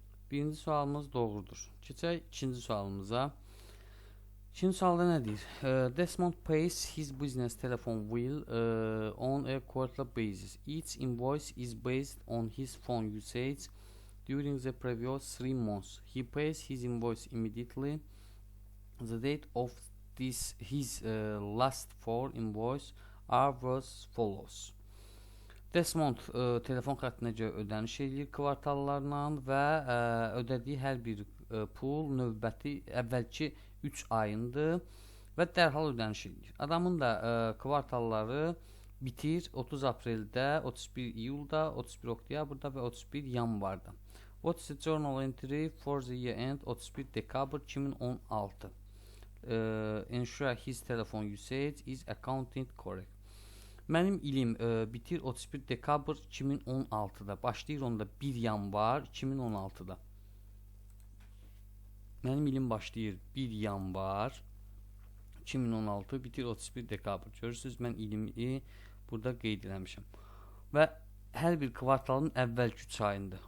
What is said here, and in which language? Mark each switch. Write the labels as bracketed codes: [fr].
[az] Birinci sualımız doğrudur. Keçək ikinci sualımıza. İkinci sualda nə deyir? [en] Desmond pays his business telephone bill on a quarterly basis. Each invoice is based on his phone usage during the previous 3 months. He pays his invoice immediately. The date of his last 4 invoice are as follows. [az] Desmond telefon xəttinə görə ödəniş edir kvartallarla və ödədiyi hər bir pul növbəti əvvəlki 3 ayındır və dərhal ödəniş edir. Adamın da kvartalları bitir 30 apreldə, 31 iyulda, 31 oktyabrda və 31 yanvarda. [en] What's the journal entry for the year end 31 dekabr 2016? Ensure his telephone usage is accounting correct. [az] Mənim ilim bitir 31 dekabr 2016-da. Başlayır onda 1 yanvar 2016-da. Mənim ilim başlayır 1 yanvar 2016, bitir 31 dekabr. Görürsünüz, mən ilimi burada qeyd eləmişəm. Və hər bir kvartalın əvvəlki 3 ayında.